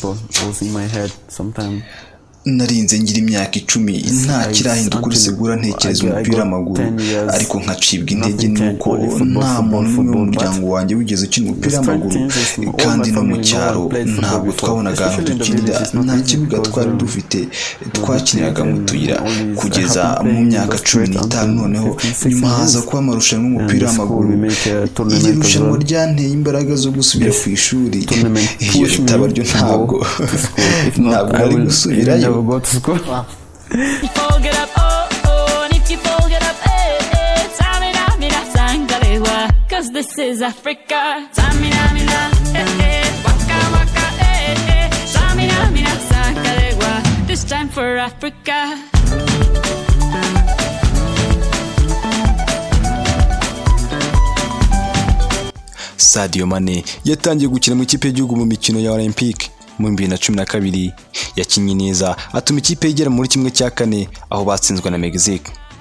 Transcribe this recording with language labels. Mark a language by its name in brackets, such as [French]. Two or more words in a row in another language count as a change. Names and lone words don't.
[Kinyarwanda] Narinze ngira imyaka 10 nta kirahinduka kuri segura ntekereza umupira w'amaguru, ariko nkacibwa intege nuko nta muntu n'umwe mu muryango wanjye wigeze ukina umupira w'amaguru, kandi no mu cyaro ntabwo twabonaga aho dukinira, nta kibuga twari dufite, twakiniraga mu tuyira kugeza mu myaka 15. Noneho nyuma haza kuba amarushanwa y'umupira w'amaguru. Iri rushanwa ryanteye imbaraga zo gusubira ku ishuri, iyo ritaba ryo ntabwo ari gusubirayo. [English] Get up, oh, oh, and if you fall, get up, eh, Samina, mina, sangalewa, 'cause this is Africa. Samina, mina, waka, waka, Samina, mina, sangalewa, this time for Africa. [Kinyarwanda] Sadio Mane yatangiye gukina mu ikipe y'igihugu mu mikino ya Olympique mu 2012. Yakinnye neza atuma ikipe igera muri 1/4 aho batsinzwe na Mexique.